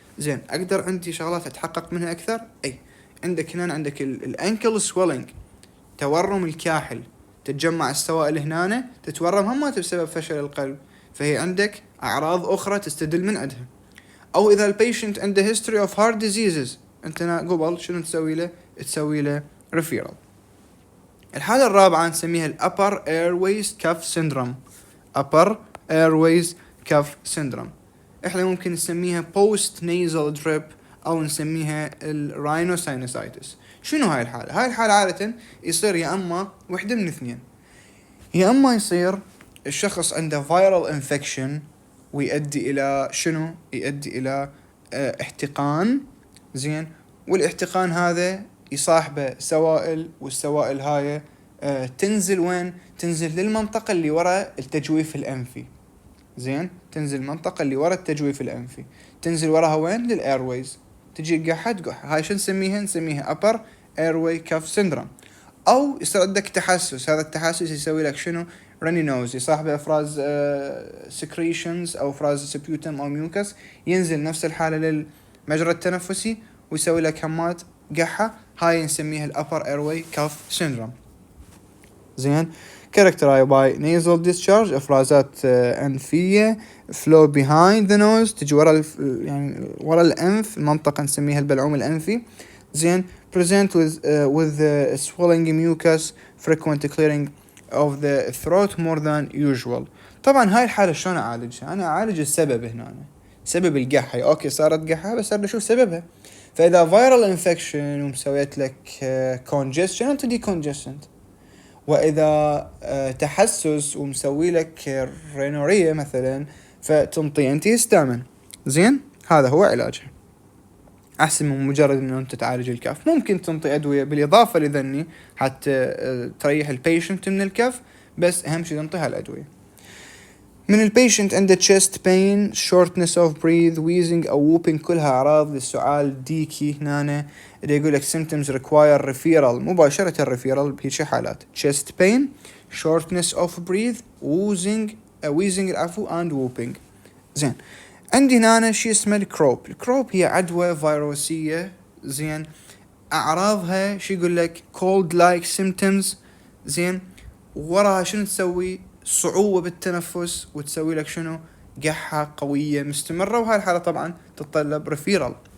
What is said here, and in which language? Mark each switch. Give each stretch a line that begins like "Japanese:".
Arabic: زين اقدر عندي شغلات اتحقق منها اكثر. اي عندك هنا عندك الانكل swelling، تورم الكاحل، تتجمع السوائل هنا تتورم هم بسبب فشل القلب، فهي عندك اعراض اخرى تستدل من عندها. او اذا البيشنت عنده
English: history of heart diseases
Arabic: انت قبل شنو تسوي له referral. الحالة الرابعة نسميها
English: upper airways cuff syndrome. upper airways cuff syndrome
Arabic: احنا ممكن نسميها
English: post nasal drip
Arabic: او نسميها الراينوساينوسايتس. شنو هاي الحالة؟ هاي الحالة عادة يصير يا اما وحدة من اثنين، يا اما يصير الشخص عنده
English: viral infection
Arabic: ويؤدي الى شنو؟ يؤدي الى احتقان. زين والاحتقان هذا يصاحبه سوائل، والسوائل هاي تنزل وين؟ تنزل للمنطقة اللي وراء التجويف الأنفي. زين تنزل المنطقة اللي وراء التجويف الأنفي، تنزل وراها وين؟ للأيرويز، تجي قحة. هاي شو نسميها
English: upper airway cuff syndrome.
Arabic: أو يصير عندك تحسس، هذا التحسس يسوي لك شنو؟ راني نوز، يصاحبه افراز secretions او افراز سبيوتم او ميوكس، ينزل نفس الحالة للمجرى التنفسي ويسوي لك همات قحة. هاي نسميها ال
English: upper airway cuff syndrome.
Arabic: زين
English: characterized by nasal discharge،
Arabic: افرازات انفية،
English: flow behind the nose،
Arabic: تجي ورا يعني ورا الانف، المنطقة نسميها البلعوم الانفي.
English: زين present with swelling mucus، frequent clearing of the throat more than usual.
Arabic: طبعا هاي الحالة شلون اعالجها؟ انا اعالج السبب هنا، سبب القحة. اوكي صارت قحة بس انا اشوف سببها. فاذا
English: viral infection
Arabic: ومسويت لك congestion انت congestant، واذا تحسس ومسوي لك رينورية مثلا فتنطي انتي هيستامين. زين هذا هو علاجها، احسن من مجرد انه انت تعالج الكف. ممكن تنطي ادوية بالاضافة لذني حتى تريح البيشنت من الكف، بس اهم شيء تنطي هالادوية. من البيشنت عنده
English: chest pain، shortness of breath،
Arabic: wheezing أو whooping، كلها أعراض للسؤال ديكي هنا. اللي يقول لك
English: symptoms require referral،
Arabic: مباشرة الريفيرال بهيش حالات
English: chest pain، shortness of breath، wheezing العفو and whooping.
Arabic: زين عندي هنا شيء اسمه الكروب. الكروب هي عدوى فيروسية. زين أعراضها شو يقول لك
English: cold like symptoms.
Arabic: زين وراها شنو تسوي؟ صعوبة بالتنفس، وتسوي لك شنو؟ قحة قوية مستمرة، وهاي الحالة طبعا تتطلب ريفيرال.